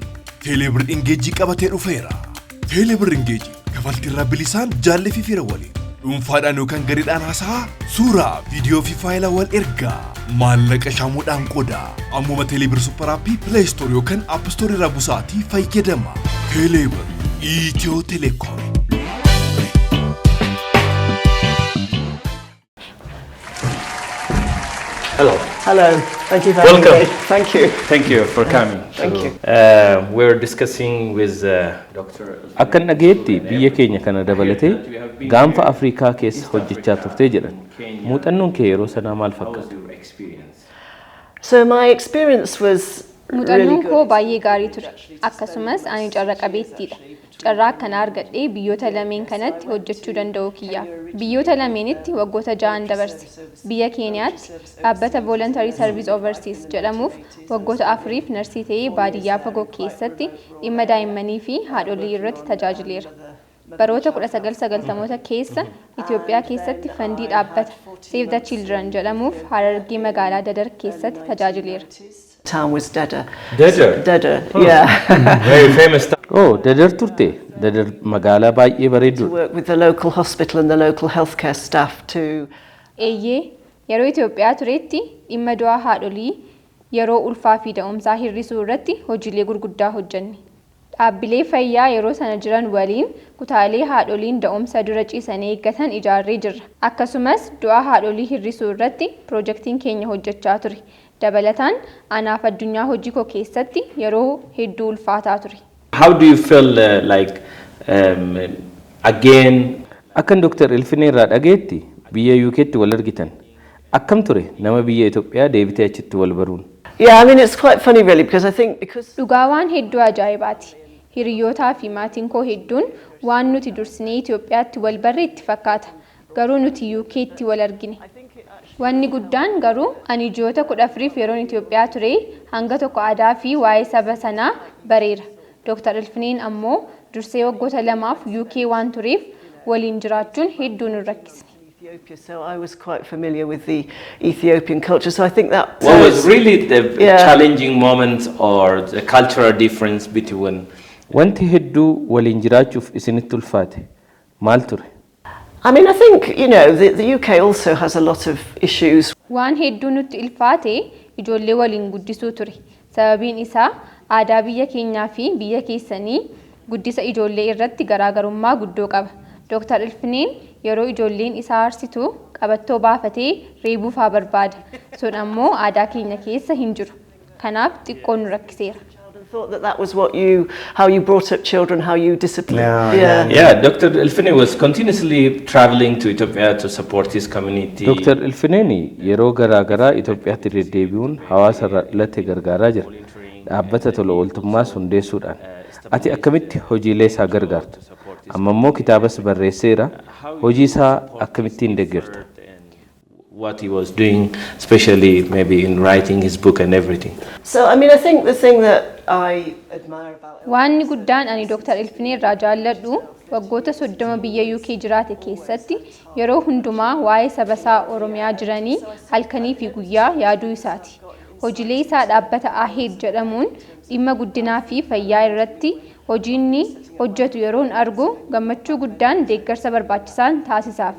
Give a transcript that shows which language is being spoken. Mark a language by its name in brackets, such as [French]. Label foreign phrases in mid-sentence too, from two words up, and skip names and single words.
[Oromo] Teelebirriin geejjii qabatee dhufeera. Teelebirriin geejjii kafaltiirraa bilisaan jaallee fi fira waliin. Dhuunfaadhaan yookaan gareedhaan haasaa suuraa viidiyoo fi faayilaa wal ergaa maallaqa shaamuudhaan qodaa ammuma teelebir supparaappii pileestoor yookaan appistoorii irraa busaatii fayyadama. Teelebir Itiyoo Telekoom. [English] Hello. Thank you for Welcome. having me. Thank you. Thank you for coming. Thank you. We're discussing with Dr. [Oromo] Akkan dhageetti biyya keenya kana dabalatee gaanfa Afrikaa keessa hojjechaa turtee jedhan. Muuxannoon kee yeroo sanaa maal fakkaata? [English] So my experience was [Oromo] Muuxannoon koo baay'ee gaarii ture. Akkasumas ani carra qabeettiidha. Carraa akkanaa argadhee biyyoota lameen kanatti hojjechuu danda'uu kiyyaaf. Biyyoota lameenitti waggoota 6 dabarse. Biyya Keeniyaatti dhaabbata Voluntary Service Overseas jedhamuuf waggoota 4 narsii ta'ee baadiyyaa fagoo keessatti dhimma daa'immanii fi haadholii irratti tajaajileera. Baroota 1990 keessa Itoophiyaa keessatti fandii dhaabbata Save the Children jedhamuuf Harargee magaalaa Dadar keessatti tajaajileera. [English] town was Dada. Dadar? Dada, yeah. Very famous town. [Oromo] Oh, Dadar turte. Dadar magaalaa baay'ee bareeddudha. [English] Work with the local hospital and the local healthcare staff to... [Oromo] Eeyyee, yeroo Itoophiyaa turetti dhimma du'aa haadholii yeroo ulfaa fi da'umsaa hir'isuu irratti hojiilee gurguddaa hojjenne. Dhaabbilee fayyaa yeroo sana jiran waliin kutaalee haadholiin da'umsa dura ciisanii eeggatan ijaarree jirra. Akkasumas du'aa haadholii hir'isuu irratti piroojeektiin keenya hojjechaa ture. Dabalataan anaaf addunyaa hojii koo keessatti yeroo hedduu ulfaataa ture. [English] How do you feel again? [Oromo] Akkan Dr. Ilfinee irraa dhageetti biyya UK'tti wal argitan. akkam ture nama biyya Itoophiyaa deebitee achitti wal baruun? [English] Yeah, I mean, it's quite funny really because I think because [Oromo] Dhugaa waan hedduu ajaa'ibaati. Hiriyootaa fi maatiin koo hedduun waan nuti dursinee Itoophiyaatti wal barre itti fakkaata. Garuu nuti UK'tti wal argine. Wanni guddaan garuu ani ji'oota 14 yeroon Itoophiyaa ture hanga tokko aadaa fi waa'ee saba sanaa bareera. Dr. Ilfineen ammoo dursee waggoota 2 UK waan tureef waliin jiraachuun hedduu nu rakkisne. [English] Ethiopia, so I was quite familiar with the Ethiopian culture. So I think that What was really the challenging moment or the cultural difference between [Oromo] wanti hedduu waliin jiraachuuf isinitti ulfaate maal ture? [English] I mean, I think, you know, the UK also has a lot of issues. [Oromo] Waan hedduu nutti ilfaate ijoollee waliin guddisuu ture. Sababiin isaa aadaa biyya keenyaa fi biyya keessanii guddisa ijoollee irratti garaagarummaa guddoo qaba. Dr. Ilfineen yeroo ijoolleen isaa arsitu qabattoo baafatee reebuuf haa barbaada. Sun ammoo aadaa keenya keessa hin jiru. Kanaaf xiqqoo nu rakkiseera. [English] I thought that was how you brought up children, how you disciplined. Yeah, Dr. Ilfineen was continuously traveling to Ethiopia to support his community. [Oromo] Dr. Ilfineen yeroo garaagaraa Itoophiyaatti deddeebi'uun hawaasa irratti gargaaraa jira. Dhaabbata tola ooltummaas hundeessuudhaan. Ati akkamitti hojiilee isaa gargaarta? Amma immoo kitaabas barreesseera. Hojii isaa akkamittiin deeggarta? [English] What he was doing, especially maybe in writing his book and everything. So, I mean, I think the thing that I admire about [Oromo] Waanni guddaan ani Dr. Ilfineen irraa jaalladhu waggoota 30 biyya UK jiraate keessatti yeroo hundumaa waa'ee saba isaa Oromiyaa jiranii halkanii fi guyyaa yaaduu isaati. Hojiilee isaa dhaabbata AHED jedhamuun dhimma guddinaa fi fayyaa irratti hojiinni hojjetu yeroon argu gammachuu guddaan deeggarsa barbaachisaan taasisaafi.